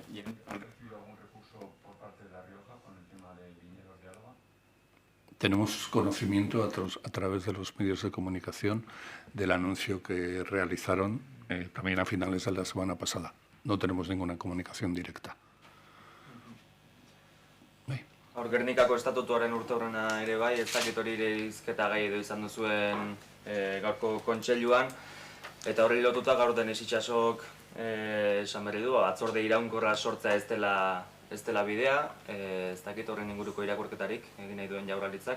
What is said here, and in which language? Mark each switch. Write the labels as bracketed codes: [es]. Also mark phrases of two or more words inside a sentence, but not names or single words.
[es] ¿Y han recibido algún recurso por parte de La Rioja con el tema de Viñedos de Álava? Tenemos conocimiento a través de los medios de comunicación del anuncio que realizaron también a finales de la semana pasada. No tenemos ninguna comunicación directa. [eu] Gernikako estatutuaren urteurrena ere bai, ez dakit hori ere hizketa gai edo izan duzuen gaurko kontseiluan, eta horri lotuta gaur Denis Itsasok esan berri du, batzorde iraunkorra sortzea ez dela bidea, ez dakit horren inguruko irakurketarik egin nahi duen Jaurlaritzak.